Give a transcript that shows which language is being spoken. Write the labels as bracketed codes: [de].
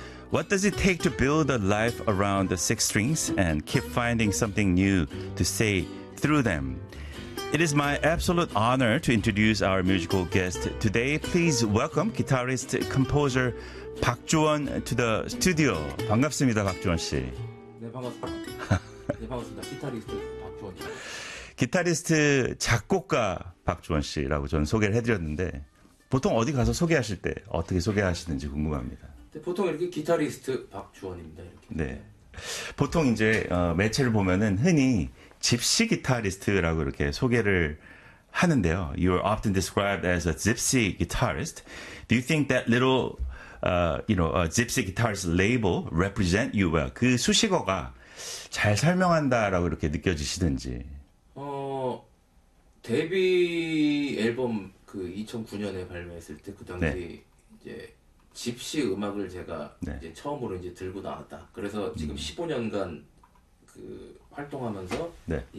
[en] What does it take to build a life around the six strings and keep finding something new to say through them? It is my absolute honor to introduce our musical guest today. Please welcome guitarist, composer 박주원 to the studio. [ko] 반갑습니다, 박주원 씨. 네, 반갑습니다. 네, 반갑습니다. 기타리스트 박주원입니다. 기타리스트 작곡가 박주원 씨라고 저는 소개를 해드렸는데 보통 어디 가서 소개하실 때 어떻게 소개하시는지 궁금합니다. 보통 이렇게 기타리스트 박주원입니다. 이렇게. 네. 보통 이제 매체를 보면은 흔히 Gypsy guitarist라고 이렇게 소개를 하는데요. [en] You are often described as a gypsy guitarist. Do you think that little, a gypsy guitarist label represent you well? [ko] 그 수식어가 잘 설명한다라고 이렇게 느껴지시든지. 데뷔 앨범 그 2009년에 발매했을 때 그 당시 네. 이제 gypsy 음악을 제가 네. 이제 처음으로 이제 들고 나왔다. 그래서 지금 15년간 그 활동하면서 네.